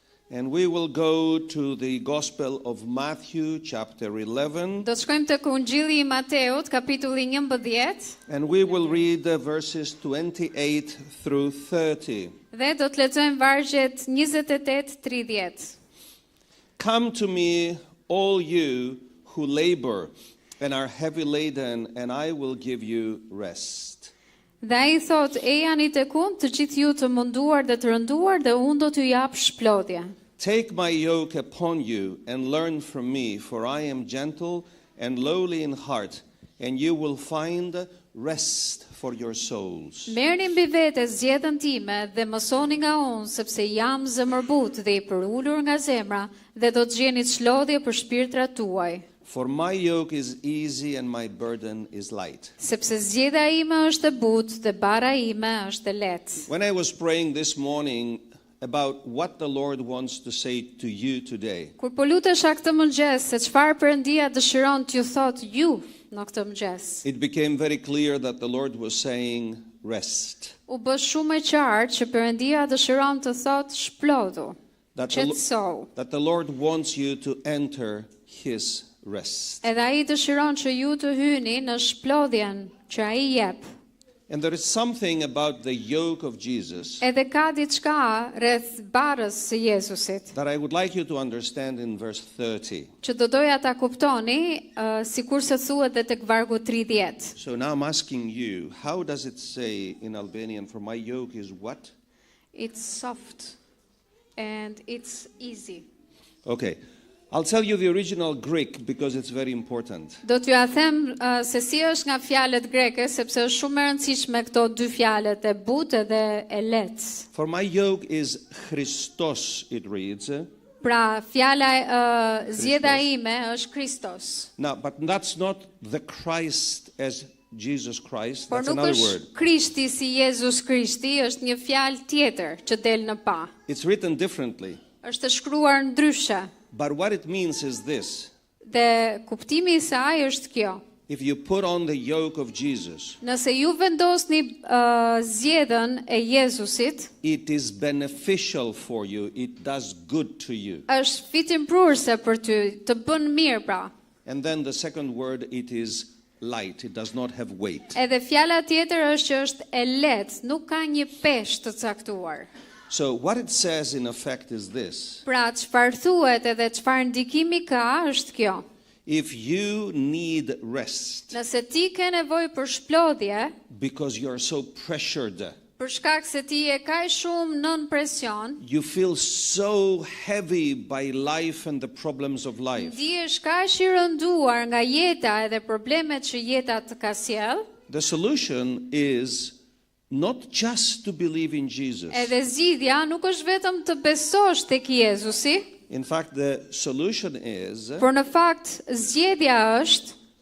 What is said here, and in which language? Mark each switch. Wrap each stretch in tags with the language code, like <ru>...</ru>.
<en>And we will go to the Gospel of Matthew, chapter 11,</en> <sq>Do të shkojmë tek Ungjilli i Mateut, kapitulli 11,</sq> <en>and we will read the verses 28 through 30.</en> <sq>dhe do të lexojmë vargjet 28-30.</sq> <en>Come to me, all you who labor and are heavy laden, and I will give you rest.</en> <sq>Dhe ai thot, e jani tek unë, të gjithë ju të munduar dhe të rënduar, dhe unë do t'ju jap shplodhje.</sq> <en>Take my yoke upon you and learn from me, for I am gentle and lowly in heart, and you will find rest for your souls.</en> <sq>Merrni mbi vete zgjedhjen time dhe mësoni nga unë, sepse jam zemërbut dhe i përulur nga zemra, dhe do të gjeni çlodhje për shpirtrat tuaj.</sq> <en>For my yoke is easy and my burden is light.</en> <sq>Sepse zgjedhja ime është e butë dhe bara ime është e lehtë.</sq> <en>When I was praying this morning about what the Lord wants to say to you today,</en> <sq>Kur po lutesha këtë mëngjes se çfarë Perëndia dëshiron t'ju thotë ju në këtë mëngjes,</sq> <en>it became very clear that the Lord was saying rest.</en> <sq>u bë shumë e qartë që Perëndia dëshiron të thotë shplodhu,</sq> <en>That</en> <sq>qetësohu.</sq> <en>that the Lord wants you to enter his rest.</en> <sq>Edhe ai dëshiron që ju të hyni në shplodhjen që ai jep.</sq> <en>And there is something about the yoke of Jesus</en> <sq>Edhe ka diçka rreth barës së Jezusit,</sq> <en>that I would like you to understand in verse 30.</en> <sq>që do doja ta kuptoni, sikur se thuhet edhe tek vargu 30.</sq> <en>So now I'm asking you, how does it say in Albanian, for my yoke is what? It's soft and it's easy. Okay, I'll tell you the original Greek because it's very important.</en> <sq>Do t'ju a them se si është nga fjalët greke, sepse është shumë e rëndësishme këto dy fjalët, e butë dhe e lehtë.</sq> <en>For my yoke is Christos, it reads.</en> <sq>Pra, fjala zgjedhja ime është Kristos.</sq> <en>Now, but that's not the Christ as Jesus Christ.</en> <sq>Por</sq> <en>That's</en> <sq>nuk</sq> <en>another</en> <sq>është</sq> <en>word.</en> <sq>Krishti si Jezus Krishti, është një fjalë tjetër që del në pa.</sq> <en>It's written differently.</en> <sq>Është e shkruar ndryshe.</sq> <en>But what it means is this.</en> <sq>Dhe kuptimi i saj është kjo.</sq> <en>If you put on the yoke of Jesus,</en> <sq>Nëse ju vendosni zgjedhjen e Jezusit,</sq> <en>it is beneficial for you. It does good to you.</en> <sq>është fitimprurse për ty, të bën mirë pra.</sq> <en>And then the second word, it is light. It does not have weight.</en> <sq>Edhe fjala tjetër është që është e lehtë, nuk ka një peshë të caktuar.</sq> <en>So what it says in effect is this.</en> <sq>Pra, çfarë thuhet edhe çfarë ndikimi ka është kjo.</sq> <en>If you need rest</en> <sq>Nëse ti ke nevojë për shplodhje,</sq> <en>because you're so pressured,</en> <sq>për shkak se ti je kaq shumë nën presion,</sq> <en>you feel so heavy by life and the problems of life,</en> <sq>ndihesh kaq i rënduar nga jeta edhe problemet që jeta të ka sjell,</sq> <en>the solution is not just to believe in Jesus.</en> <sq>edhe zgjidhja nuk është vetëm të besosh tek Jezusi,</sq> <en>In fact, the solution is</en> <sq>por në fakt zgjedhja është</sq>